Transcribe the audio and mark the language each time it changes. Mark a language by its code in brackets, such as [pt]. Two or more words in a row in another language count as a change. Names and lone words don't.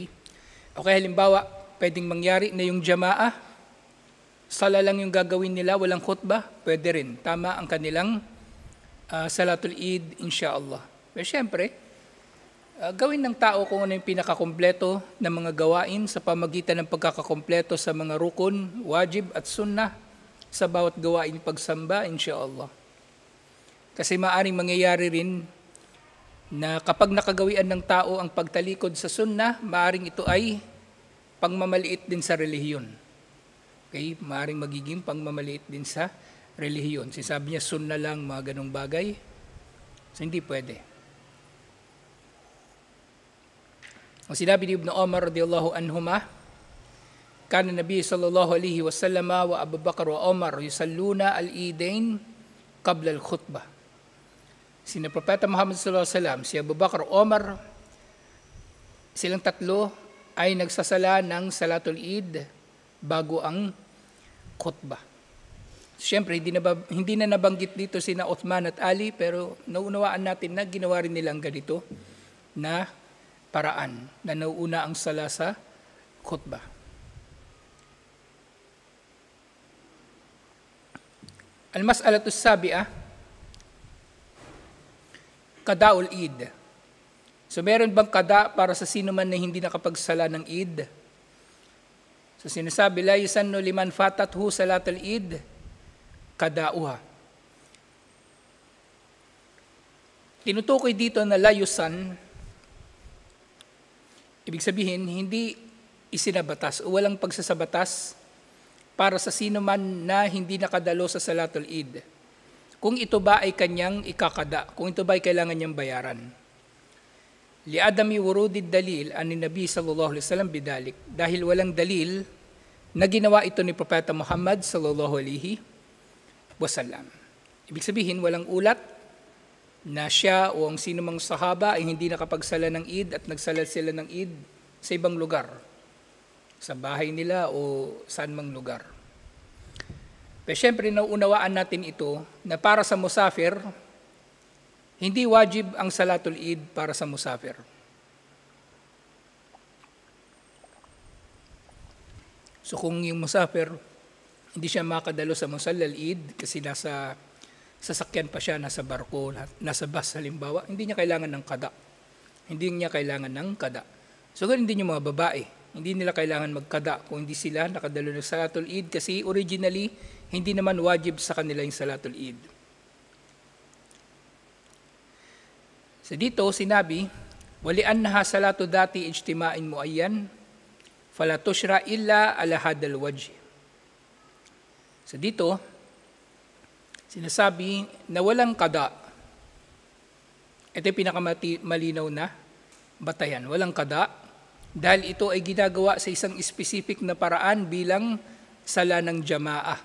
[tl] Okay, halimbawa, pwedeng mangyari na yung jama'ah, sala lang yung gagawin nila, walang khutbah, pwede rin. Tama ang kanilang [ar] صلاة العيد, [tl] insyaallah. Pero syempre, gawin ng tao kung ano yung pinakakompleto ng mga gawain sa pamagitan ng pagkakakompleto sa mga rukun, wajib at sunnah sa bawat gawain pagsamba, insyaallah. Kasi maaring mangyayari rin na kapag nakagawian ng tao ang pagtalikod sa sunnah, maaring ito ay pangmamaliit din sa relihiyon. Okay? Maaring magiging pangmamaliit din sa relihiyon. Sinasabi niya, sunnah lang, mga ganong bagay. So, hindi pwede. Ang sinabi ni [ar] Ibn Umar رضي الله عنهما، كان النبي صلى الله عليه وسلم وأبو بكر وعمر يصلون العيدين قبل الخطبة. [tl] Sina Propeta Muhammad [ar] صلى الله عليه وسلم, [tl] si Abu Bakar, Umar, silang tatlo ay nagsasala ng [ar] صلاة العيد [tl] bago ang khutbah. Siyempre, hindi na nabanggit dito sina Uthman at Ali, pero naunawaan natin na ginawa rin nilang ganito na paraan na nauuna ang sala sa khutbah. [ar] المسألة السابعة، قضاء العيد. [tl] So meron bang qada para sa sino man na hindi nakapagsala ng Eid? So sinasabi, [ar] لا يسن لمن فاتته صلاة العيد قضاؤها. [tl] Tinutukoy dito na [ar] لا يسن, [tl] ibig sabihin, hindi isinabatas o walang pagsasabatas para sa sino man na hindi nakadalo sa [ar] صلاة العيد. [tl] Kung ito ba ay kanyang ikakada, kung ito ba ay kailangan niyang bayaran. [ar] لعدم ورود الدليل عن النبي صلى الله عليه وسلم بذلك. [tl] Dahil walang dalil na ginawa ito ni Propeta Muhammad [ar] صلى الله عليه وسلم. [tl] Ibig sabihin, walang ulat na siya o ang sino mang sahaba ay hindi nakapagsala ng Eid at nagsala sila ng Eid sa ibang lugar, sa bahay nila o saan mang lugar. Pero syempre, nauunawaan natin ito na para sa musafir, hindi wajib ang [ar] صلاة العيد [tl] para sa musafir. So kung yung musafir, hindi siya makadalo sa [ar] مصلى العيد [tl] kasi nasa sasakyan pa siya, nasa barko, nasa bus halimbawa, hindi niya kailangan ng kada. Hindi niya kailangan ng kada. So ganun din yung mga babae. Hindi nila kailangan magkada kung hindi sila nakadalo ng [ar] صلاة العيد [tl] kasi originally, hindi naman wajib sa kanila yung [ar] صلاة العيد. [tl] So dito sinabi, [ar] ولأنها صلاة ذات اجتماع معين، فلا تشرع إلا على هذا الوجه. [tl] So dito, sinasabi na walang kada. Ito yung pinakamalinaw na batayan. Walang kada dahil ito ay ginagawa sa isang specific na paraan bilang sala ng jamaah.